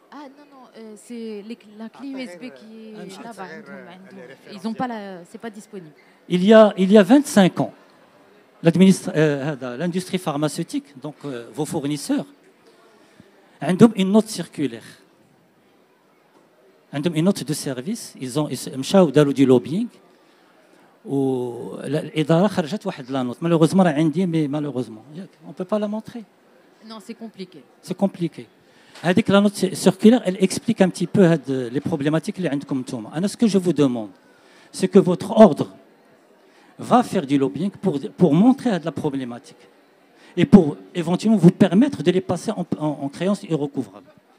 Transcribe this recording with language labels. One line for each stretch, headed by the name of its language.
French: Ah non, non, c'est la clé USB qui est là-bas. Ils n'ont pas c'est pas disponible. Il y a 25 ans, l'industrie pharmaceutique, donc vos fournisseurs,
Arabic: عندهم
French: une note circulaire.
Arabic: عندهم
French: une note de service, ils
Arabic: مشاو داروا دي lobbying والإدارة خرجت واحد لا نوت.
French: Malheureusement
Arabic: راه عندي
French: mais malheureusement on peut pas la montrer. Non, c'est compliqué. C'est compliqué. La note circulaire, elle explique un petit peu les problématiques
Arabic: اللي عندكم نتوما.
French: Ce que je vous demande, c'est que votre ordre va faire du lobbying pour montrer la problématique et pour éventuellement vous permettre de les passer en créances irrecouvrable.